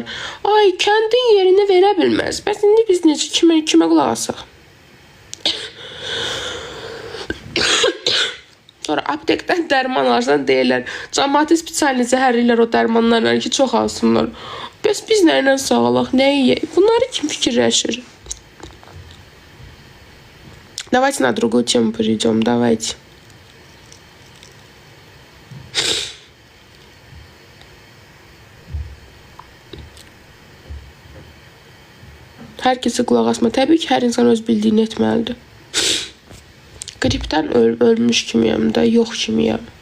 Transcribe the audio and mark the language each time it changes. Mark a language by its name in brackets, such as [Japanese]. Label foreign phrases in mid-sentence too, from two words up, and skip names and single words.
[Azerbaijani] Kəndin yerini verə bilməz. Bəs indi biz necə, kimə qulaq asaq? Sonra aptekdən dərman alırsan deyirlər. Cəmaati spesialini zəhərləyirlər o dərmanlarla ki, çox alsınlar. Bəs biz nə ilə sağalaq, nə yeyək? Bunları kim fikirləşir? [Russian] Давайте на другую тему перейдем, давайте. [Azerbaijani] Hər kəsə qulaq asma. Təbii ki, hər insan öz bildiyini etməlidir. Qripdən ölmüş kimiyəm də, yox kimiyəm.